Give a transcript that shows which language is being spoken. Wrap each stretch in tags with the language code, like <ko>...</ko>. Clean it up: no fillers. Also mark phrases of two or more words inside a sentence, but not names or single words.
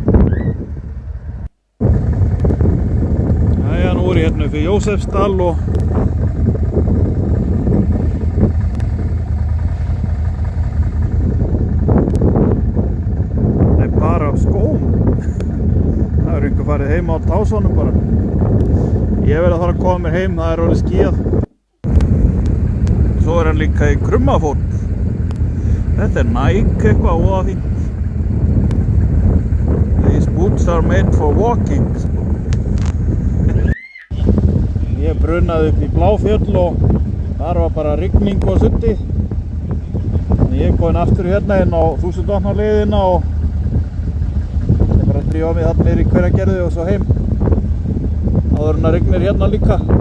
<is>Jæja, nú er ég hérna upp í Jósefsdal og farið heim á Tásónum bara. Ég verð að fara að koma mér heim, það er orðið skíðað. Svo er hann líka í Krummafót. Þetta er Nike eitthvað og það fínt.</is> <en>These boots are made for walking.</en> <is>Ég brunaði upp í Bláfjöll og þar var bara rigning og suddi. Þannig ég er komin aftur hérna inn á 1000 vatna leiðina og drífa mig þarna niður í Hveragerði og svo heim áður en að rignir hérna líka.</is>